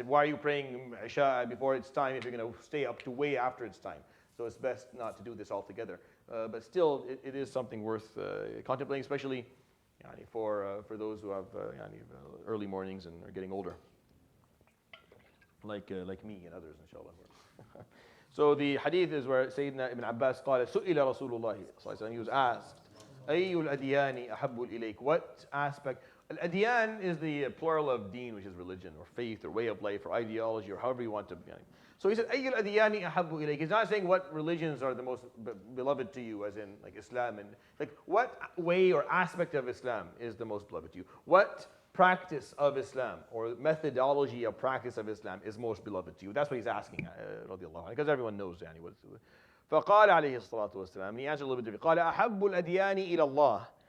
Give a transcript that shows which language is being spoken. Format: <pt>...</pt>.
<en>Why are you praying Isha before it's time if you're going to stay up to way after it's time? So it's best not to do this altogether. But still, it is something worth contemplating, especially for those who have early mornings and are getting older, like me and others, inshallah. So the hadith is where Sayyidina Ibn Abbas</en> <ar>قال سئل رسول الله صلى الله عليه وسلم,</ar> <en>he was asked,</en> <ar>أي الأديان أحب إليك?</ar> <en>What aspect? Al-adyan is the plural of deen, which is religion or faith or way of life or ideology or however you want to. So he said,</en> <ar>أي الأديان أحب إليك?</ar> <en>He's not saying what religions are the most beloved to you, as in like Islam, and like what way or aspect of Islam is the most beloved to you? What practice of Islam or methodology of practice of Islam is most beloved to you? That's what he's asking, because everyone knows what it's.</en> <ar>فقال عليه الصلاة والسلام,</ar> <en>and he answered a little bit different.</en> <ar>قال أحب الأديان إلى الله.</ar>